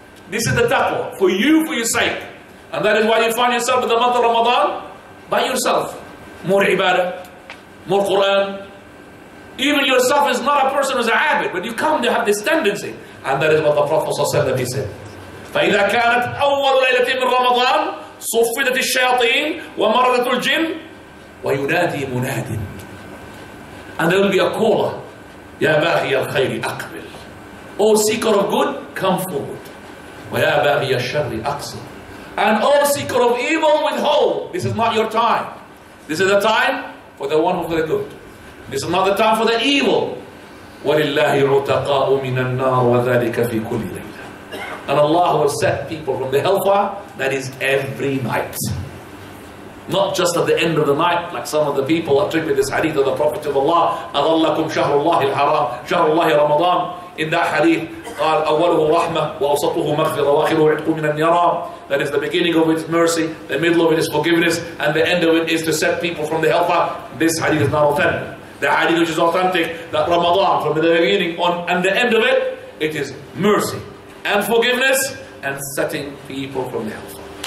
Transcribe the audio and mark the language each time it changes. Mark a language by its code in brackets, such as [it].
[en] This is the taqwa, for you, for your sake. And that is why you find yourself in the month of Ramadan, by yourself. More ibadah, more Quran. Even yourself is not a person who's a habit, but you come to have this tendency. And that is what the Prophet ﷺ said. [ar] فإذا كانت أول ليلة من رمضان صفدت الشياطين ومرضت الجن وينادي مناد. [en] And there will be a caller. [ar] يا باغي الخير أقبل. [en] O seeker of good, come forward. [ar] ويا باغي الشر أقصر. [en] And O seeker of evil, withhold. This is not your time. This is a time for the one who is good. This is not the time for the evil. [ar] وَلِلَّهِ عُتَقَاءُ مِنَ النَّارِ وَذَلِكَ فِي كُلِّ لَيْلَةٍ. [en] And Allah will set people from the hellfire. That is every night. Not just at the end of the night, like some of the people attribute this hadith of the Prophet of Allah. [ar] أَظَلَّكُمْ شَهْرُ اللَّهِ الْحَرَامِ شَهْرُ اللَّهِ رَمَضَانِ. [en] In that hadith, [ar] قال أوله رحمة وأوسطه مغفرة وآخره عتق من النيران. [en] That is the beginning of it is mercy, the middle of it is forgiveness, and the end of it is to set people from the hellfire. This hadith is not authentic. The hadith which is authentic, that Ramadan, from the beginning on and the end of it, it is mercy and forgiveness and setting people from the hellfire.